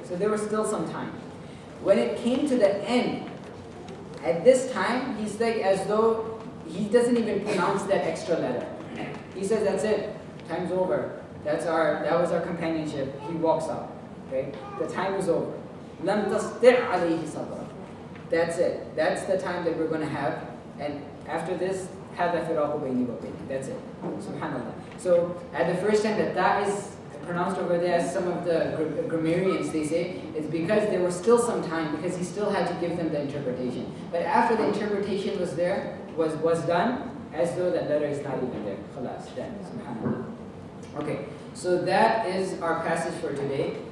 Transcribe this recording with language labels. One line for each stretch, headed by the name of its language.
English: So there was still some time. When it came to the end, at this time, he's like as though he doesn't even pronounce that extra letter. He says, that's it, time's over. That was our companionship. He walks out, right? The time is over.
Arabic: لَمْ تَسْتِعْ عَلَيْهِ صَبْرًا.
English: That's it. That's the time that we're going to have. And after this,
Arabic: هَذَا فِرَاقُ بَيْنِي وَبَيْنِكَ.
English: That's it. SubhanAllah. So at the first time that is pronounced over there, as some of the grammarians, they say, it's because there was still some time, because he still had to give them the interpretation. But after the interpretation was done, as though that letter is not even there. Khalas, then, subhanAllah. Okay, so that is our passage for today.